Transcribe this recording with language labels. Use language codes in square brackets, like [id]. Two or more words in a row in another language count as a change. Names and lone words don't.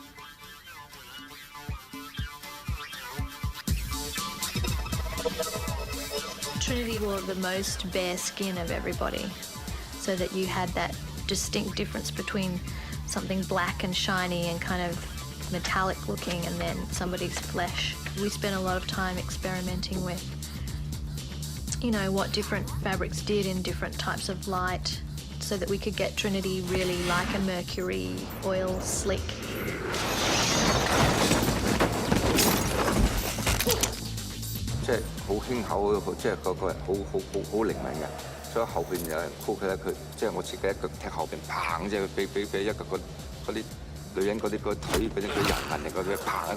[en] Trinity wore the most bare skin of everybody, so that you had that distinct difference between something black and shiny and kind of metallic looking and then somebody's flesh. We spent a lot of time experimenting with, you know, what different fabrics did in different types of light so that we could get Trinity really like a mercury oil slick. [yue] 即係好輕巧嗰個，即係個人好靈敏嘅，所以後邊有人箍佢咧，佢即係我自己一腳踢後邊，砰！即係俾一個嗰啲女人嗰啲個腿嗰啲人紋嚟嗰啲，砰！